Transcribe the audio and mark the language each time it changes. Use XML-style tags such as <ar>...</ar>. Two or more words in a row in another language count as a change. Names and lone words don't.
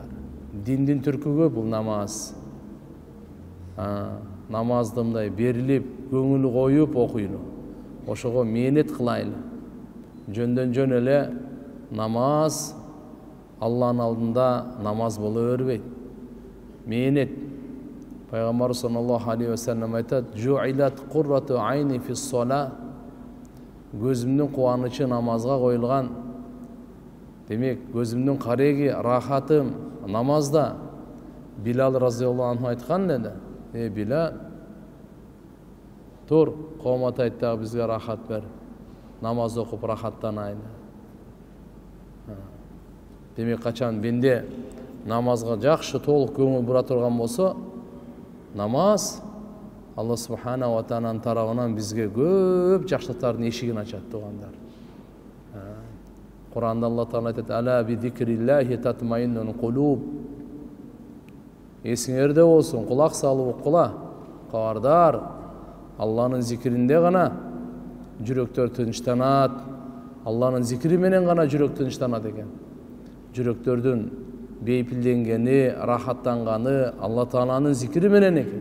<ky>Диндин түркүгү бул намаз. Намазды мындай берилип, көңүл коюп окуйлу. Ошого мээнет кылайлы. Жөндөн жөн эле намаз Алланын алдында намаз боло бербейт. Мээнет. Пайгамбар</ky> <ar>صلى الله عليه وسلم айтат: "جعلت قرة عيني في الصلاة."</ar> <ky>Көзүмдүн кубанычы намазга коюлган. Демек, көзүмдүн кареги, рахатым намазда. Билал</ky> <ar>رضي الله عنه</ar> <ky>айткан эле: Билал, тур, коомат айт дагы бизге рахат бер. Намаз окуп рахаттанайлы. Демек, качан бенде намазга жакшы толук көңүл бура турган болсо, намаз Алла Субхана ва Тааланын тарабынан бизге көп жакшылыктардын эшигин ачат туугандар. Куранда Алла Таала айтат:</ky> <ar>"ألا بذكر الله تطمئن القلوب."</ar> <ky>Эсиңерде болсун, кулак салып укула. Кабардар, Алланын зикиринде гана жүрөктөр тынчтанат. Алланын зикири менен гана жүрөк тынчтанат экен. Жүрөктөрдүн бейпилденгени, рахаттанганы Алла Тааланын зикири менен экен.</ky>